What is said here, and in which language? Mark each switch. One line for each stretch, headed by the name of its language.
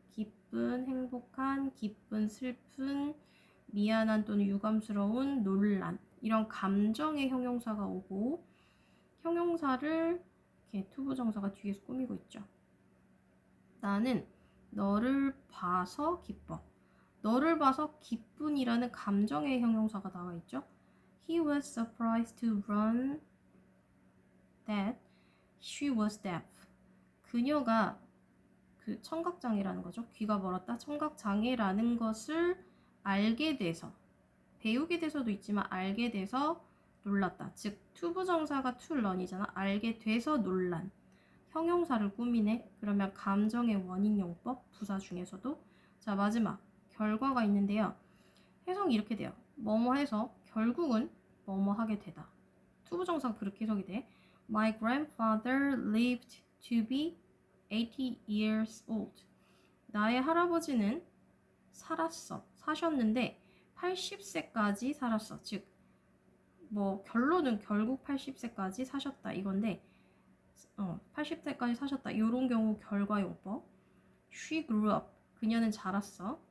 Korean: 기쁜, 행복한, 기쁜, 슬픈, 미안한 또는 유감스러운, 놀란 이런 감정의 형용사가 오고 형용사를 이렇게 투부정사가 뒤에서 꾸미고 있죠. 나는 너를 봐서 기뻐. 너를 봐서 기쁜이라는 감정의 형용사가 나와 있죠.
English: He was surprised to learn that she was deaf.
Korean: 그녀가 그 청각장애라는 거죠. 귀가 멀었다. 청각장애라는 것을 알게 돼서 배우게 돼서도 있지만 알게 돼서 놀랐다. 즉 투부정사가 to learn이잖아. 알게 돼서 놀란. 형용사를 꾸미네. 그러면 감정의 원인용법 부사 중에서도. 자, 마지막 결과가 있는데요. 해석이 이렇게 돼요. 뭐뭐 해서 결국은 뭐뭐 하게 되다. 투부정사가 그렇게 해석이 돼.
English: My grandfather lived to be 80 years old.
Korean: 나의 할아버지는 사셨는데 80세까지 살았어. 즉, 뭐 결론은 결국 80세까지 사셨다 이건데 80세까지 사셨다. 이런 경우 결과용법.
English: She grew up.
Korean: 그녀는 자랐어.